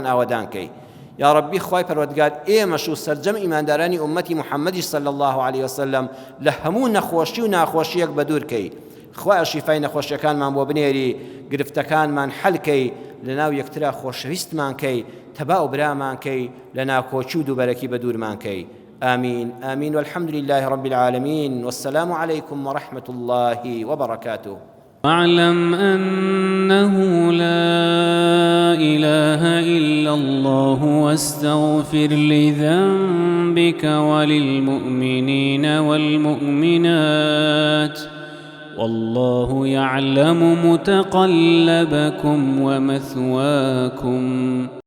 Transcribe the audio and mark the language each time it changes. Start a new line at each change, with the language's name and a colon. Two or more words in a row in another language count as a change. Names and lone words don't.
Central Kurdish: ئاوەدانکەی یا ربی خوای پەروەردگار ئێمەش و سەرجەم ئیماندارانی ئومەتی محەممەدی
Arabic: صلی الله عليه وسلم
Central Kurdish: لە هەموو نەخۆشی و ناخۆشیەک بەدوورکەی خوای شیفای نەخۆشیەکانمان بۆ بنێری گرفتەکانمان حەلکەی لەناو یەکترا خۆشەویستمانکەی تەبا و برامانکەی لەناو کۆچی و دووبەرەکی بەدوورمانکەی
Arabic: آمين آمين والحمد لله رب العالمين والسلام عليكم ورحمة الله وبركاته واعلم أنه لا إله إلا الله واستغفر لذنبك وللمؤمنين والمؤمنات والله يعلم متقلبكم ومثواكم